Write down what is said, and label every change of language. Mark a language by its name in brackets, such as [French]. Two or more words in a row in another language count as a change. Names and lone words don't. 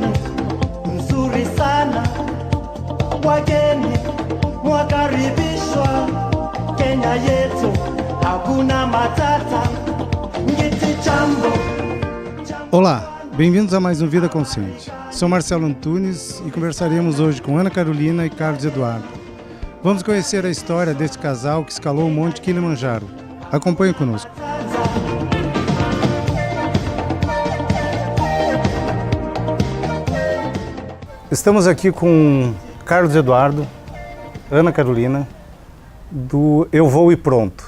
[Swahili] Nzuri sana, wageni mwakaribishwa Kenya yetu, hakuna matata. Ngiti jambo. [Portuguese] Olá, bem-vindos a mais um Vida Consciente. Sou Marcelo Antunes e conversaremos hoje com Ana Carolina e Carlos Eduardo. Vamos conhecer a história deste casal que escalou o Monte Kilimanjaro. Acompanhe conosco. Estamos aqui com Carlos Eduardo, Ana Carolina, do Eu Vou e Pronto.